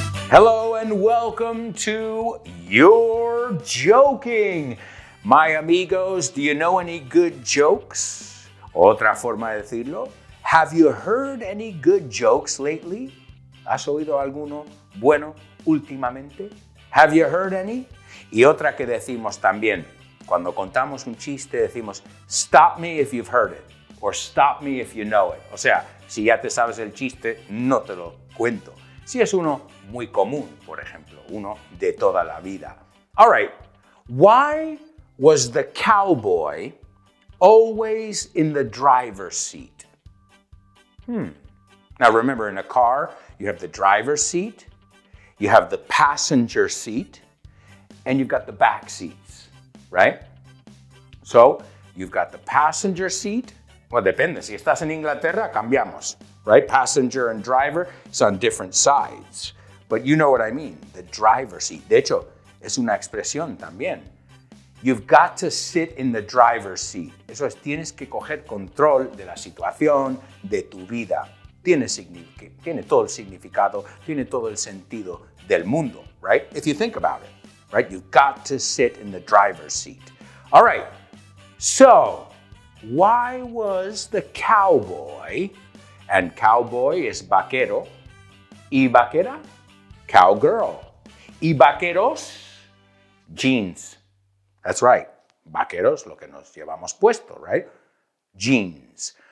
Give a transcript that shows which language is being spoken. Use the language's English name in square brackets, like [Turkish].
[English] Hello and welcome to You're Joking. My amigos, do you know any good jokes? [Spanish] Otra forma de decirlo. [English] Have you heard any good jokes lately? [Spanish] ¿Has oído alguno bueno últimamente? [English] Have you heard any? [Spanish] Y otra que decimos también, cuando contamos un chiste decimos, [English] stop me if you've heard it, or stop me if you know it. [Spanish] O sea, si ya te sabes el chiste, no te lo cuento. Si es uno muy común, por ejemplo, uno de toda la vida. [English] All right, why was the cowboy always in the driver's seat? Now remember, in a car, you have the driver's seat, you have the passenger seat, and you've got the back seats, right? So, you've got the passenger seat. Well, [Spanish] depende. Si estás en Inglaterra, cambiamos, [English] right? Passenger and driver is on different sides. But you know what I mean, the driver's seat. [Spanish] De hecho, es una expresión también. [English] You've got to sit in the driver's seat. [Spanish] Eso es, tienes que coger control de la situación, de tu vida. Tiene todo el significado, tiene todo el sentido del mundo, right? [English] If you think about it, right? You've got to sit in the driver's seat. All right, so why was the cowboy, and cowboy is vaquero, y vaquera, cowgirl, y vaqueros, jeans. That's right, vaqueros, [Spanish] lo que nos llevamos puesto, [English] right? jeans.